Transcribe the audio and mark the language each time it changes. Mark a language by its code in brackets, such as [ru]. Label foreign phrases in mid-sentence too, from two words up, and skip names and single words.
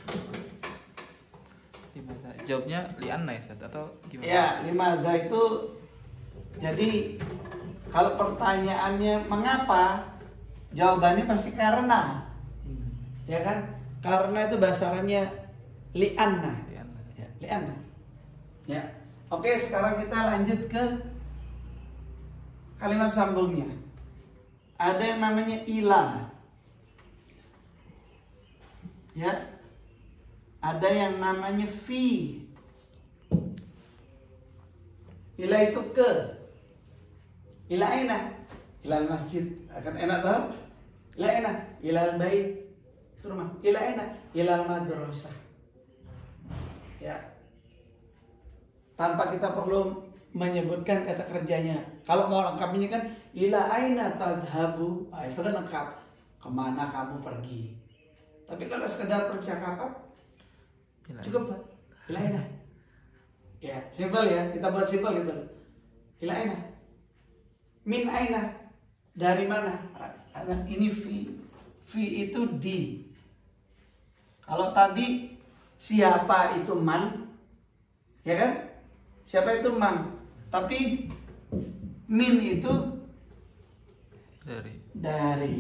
[id] Gimana? Jawabnya li'anna ya, Ustaz, atau gimana? Ya, limada itu jadi kalau pertanyaannya mengapa, jawabannya pasti karena. Ya kan? Karena itu bahasa Arabnya li'anna. Li'anna. Ya, li'anna. Ya. Oke, sekarang kita lanjut ke kalimat sambungnya. Ada yang namanya ila. Ya. Ada yang namanya fi. Ila itu ke. [ar] إلى أين؟ إلى مسجد. [id] Akan enak tau? [ar] إلى أين؟ إلى بيت. [id] Itu rumah. [ar] إلى أين? إلى مدرسة. Ya. [id] Tanpa kita perlu menyebutkan kata kerjanya. Kalau mau lengkapnya kan [ar] إلى أين تذهب. [id] Nah, itu kan lengkap. Kemana kamu pergi? Tapi kalau sekedar percakapan cukup tak? [ar] إلى أين. [id] Ya, simpel ya. Kita buat simpel gitu. [ar] إلى أين. من أين. [id] Dari mana? Ini fi. Fi itu di. Kalau tadi siapa itu man, ya kan? Siapa itu man? Tapi min itu dari.